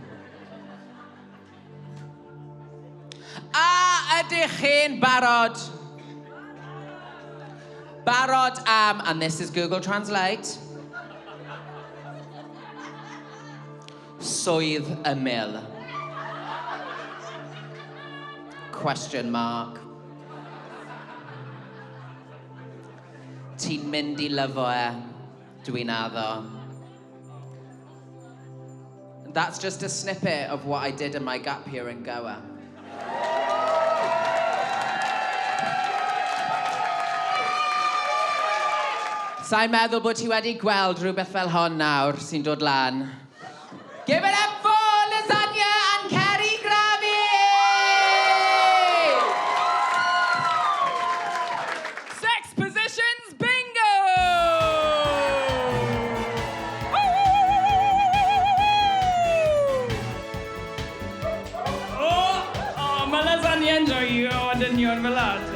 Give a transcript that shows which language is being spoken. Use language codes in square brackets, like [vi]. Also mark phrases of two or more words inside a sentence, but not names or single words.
[cy] A ydych chi'n barod? Barod am, [en] and this is Google Translate, [cy] swydd y mil. [en] Question mark. [cy] Ti'n mynd I lyfo Dwi'n addo. [en] That's just a snippet of what I did in my gap year in Goa. [cy] Sa'n meddwl bod ti wedi gweld rhywbeth fel hon nawr sy'n dod lan. [en] Give it up for Lasagne and Ceri Grafu! Sex positions bingo! [cy] Oh, mae Lasagne yn joio o dynion fel ad.